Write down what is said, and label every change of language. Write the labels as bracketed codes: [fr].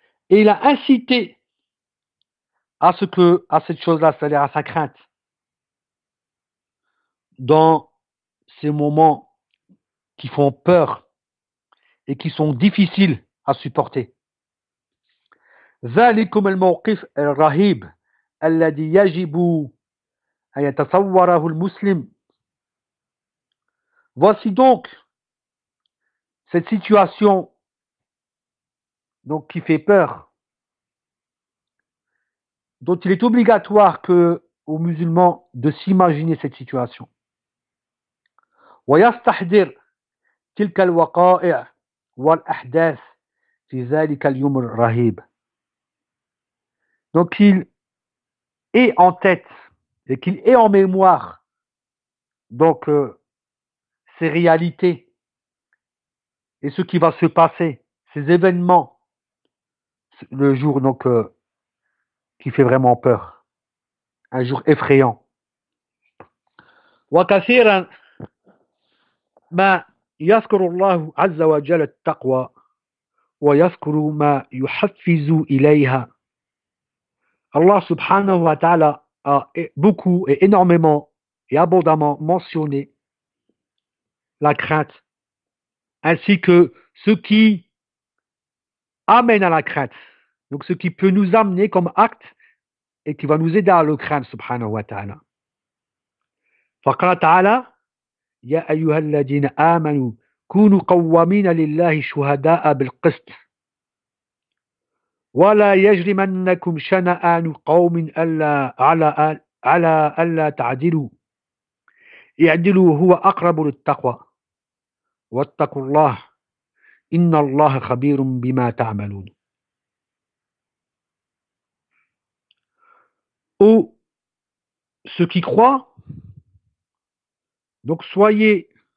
[fr] Et il a incité à cette chose-là, c'est-à-dire à sa crainte, dans ces moments qui font peur et qui sont difficiles à supporter. [ar] Zalikum al-mawqif al-rahib الذي يجب أن يتصوره المسلم. [fr] Voici donc cette situation donc qui fait peur, dont il est obligatoire que aux musulmans de s'imaginer cette situation. [ar] ويستحضر تلك الوقائع والأحداث في ذلك اليوم الرهيب. [fr] Donc il ait en tête et qu'il ait en mémoire Donc, ces réalités et ce qui va se passer, ces événements, le jour donc qui fait vraiment peur, un jour effrayant. [ar] وكثيرا ما يذكر الله عز وجل التقوى ويذكر ما يحفز إليها. الله سبحانه وتعالى [fr] a beaucoup et énormément et abondamment mentionné la crainte ainsi que ce qui amène à la crainte, donc ce qui peut nous amener comme acte et qui va nous aider à le craindre, subhanahu wa ta'ala. [ar] فقال تعالى يا أيها الذين آمنوا كونوا قوامين لله شهداء بالقسط ولا يجرمنكم شنآن قوم ألا على ألا تعدلوا اعدلوا هو أقرب للتقوى واتقوا الله إن الله خبير بما تعملون. [fr] Ô ceux qui croient, donc soyez